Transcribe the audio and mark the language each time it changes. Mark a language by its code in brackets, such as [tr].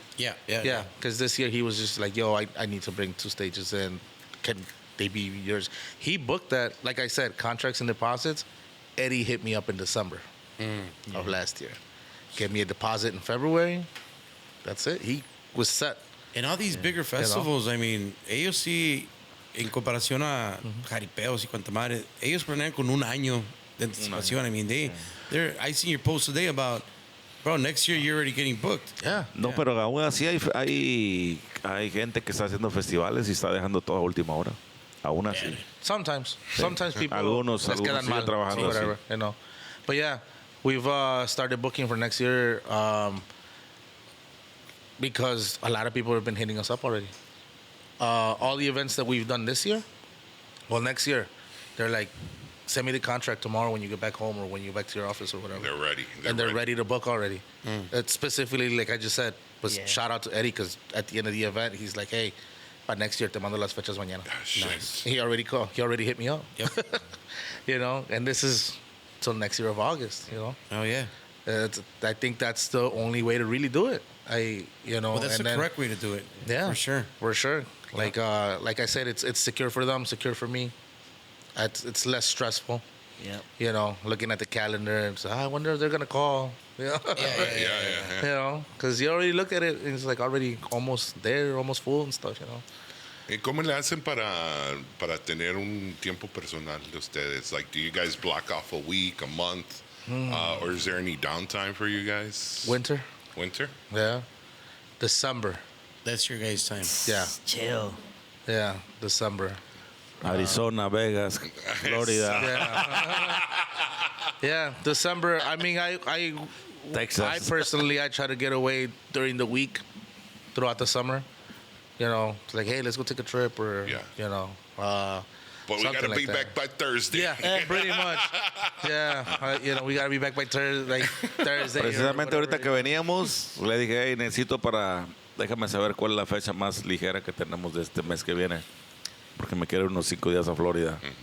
[en] Yeah, because this year he was just like, yo, I need to bring 2 stages in. Can they be yours? He booked that, like I said, contracts and deposits. Eddie hit me up in December of last year. Gave me a deposit in February. That's it. He was set. [es] And all these bigger festivals, I mean, ellos sí, en comparación a jaripeos y cuanta madre, ellos planean con un año de anticipación. [en] I mean, I seen your post today about, bro, next year you're already getting booked. Yeah. [es] No, pero aún así hay gente que está haciendo festivales y está dejando todo a última hora. Aún así. [en] Sometimes people [es] Algunos les quedan siguen mal, trabajando [en] whatever, [es] así. [en] you know. But yeah, we've started booking for next year because a lot of people have been hitting us up already. All the events that we've done this year, well, next year, they're like, send me the contract tomorrow when you get back home or when you get back to your office or whatever. They're ready. They're ready to book already. It's specifically, like I just said, shout out to Eddie because at the end of the event, he's like, hey, para next year te mando las fechas mañana. Nice. He already called. He already hit me up. Yep. You know, and this is till next year of August. You know, Oh, yeah. I think that's the only way to really do it. Well, that's the correct way to do it. Yeah, For sure. Like I said, it's secure for them, secure for me. It's less stressful. Yep. You know, looking at the calendar and say, I wonder if they're gonna call. You know? Yeah. You know, because you already look at it and it's like already almost there, almost full and stuff. You know. [es] ¿Y cómo le hacen para tener un tiempo personal de ustedes? [en] Like, do you guys block off a week, a month? Or is there any downtime for you guys? Winter. Yeah. December. That's your guys' time. Yeah. Chill. Yeah. December. Arizona, Vegas, Florida, Yeah. December. I mean, I Texas. personally, I try to get away during the week throughout the summer. You know, it's like, hey, let's go take a trip or, you know. But we got to something be like that. back by Thursday. Yeah, pretty much. Yeah, you know, we got to be back by Thursday. [es] Precisamente ahorita que veníamos, le dije, hey, déjame saber cuál es la fecha más ligera que tenemos de este mes que viene. Porque me quiero unos 5 días a Florida.